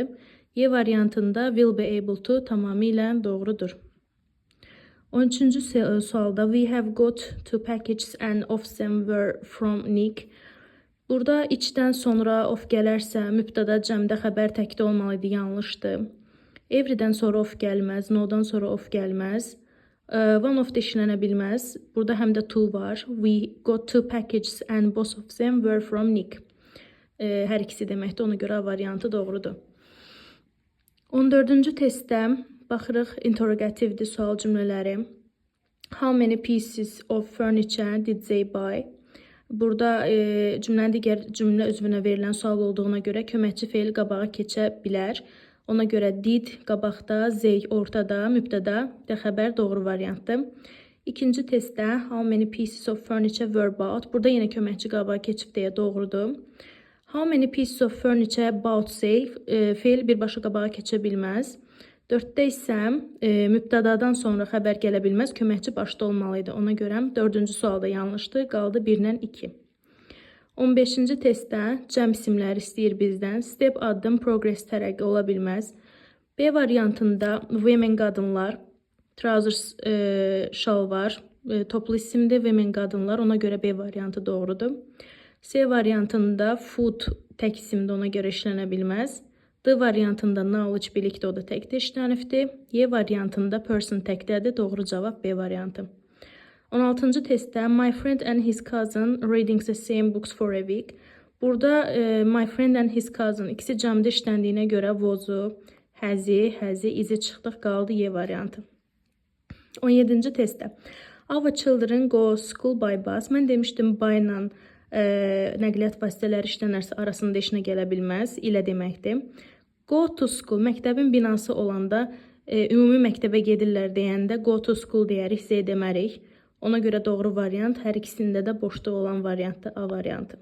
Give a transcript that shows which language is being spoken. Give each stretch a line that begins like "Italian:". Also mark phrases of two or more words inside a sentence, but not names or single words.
Azerbaijani: Y variantında
English: will be able to
Azerbaijani: tamamilə doğrudur. 13-cü sualda
English: we have got two packages and of them were from Nick.
Azerbaijani: Burada içdən sonra of gələrsə, mübtəda cəmdə xəbər təkdə olmalı idi, yanlışdır. Everydən sonra of gəlməz, no'dan sonra of gəlməz.
English: One of
Azerbaijani: da işlənə bilməz. Burada həm də to var.
English: We got two packages and both of them were from Nick.
Azerbaijani: Hər ikisi deməkdir, ona görə variantı doğrudur. 14-cü testdə baxırıq interrogativdir sual cümlələri.
English: How many pieces of furniture did they buy?
Azerbaijani: Burada cümlənin digər cümlə üzvünə verilən sual olduğuna görə köməkçi feil qabağa keçə bilər. Ona görə did qabaqda, they ortada, mübtəda də xəbər doğru variantdır. İkinci testdə
English: how many pieces of furniture were bought?
Azerbaijani: Burada yenə köməkçi qabağa keçib deyə doğrudur.
English: How many pieces of furniture bought they?
Azerbaijani: Feil birbaşa qabağa keçə bilməz. 4-də isə mübtədadan sonra xəbər gələ bilməz, köməkçi başda olmalıydı. Ona görə 4-cü sualda yanlışdır, qaldı 1-lə 2. 15-ci testdə cəm isimləri istəyir bizdən. Step addım, progress tərəqqi ola bilməz. B variantında women qadınlar, trousers şalvar, toplu isimdir, women qadınlar, ona görə B variantı doğrudur. C variantında food tək isimdir, ona görə işlənə bilməz. D variantında knowledge bilikdə, o da təkdə işlənibdir. Y variantında person təkdədir. Doğru cavab B variantı. 16-cı testdə
English: my friend and his cousin reading the same books for a week.
Azerbaijani: Burada
English: my friend and his cousin
Azerbaijani: ikisi cəmdə işləndiyinə görə was-u, has-i, izi çıxdıq, qaldı Y variantı. 17-ci testdə
English: Our children go school by bus.
Azerbaijani: Mən demişdim by ilə nəqliyyat vasitələri işlənərsə arasında işinə gələ bilməz. İlə deməkdir.
English: Go to school.
Azerbaijani: Məktəbin binası olanda ümumi məktəbə gedirlər deyəndə
English: go to school
Azerbaijani: deyərik, Z demərik. Ona görə doğru variant hər ikisində də boşluq olan variantdır, A variantı.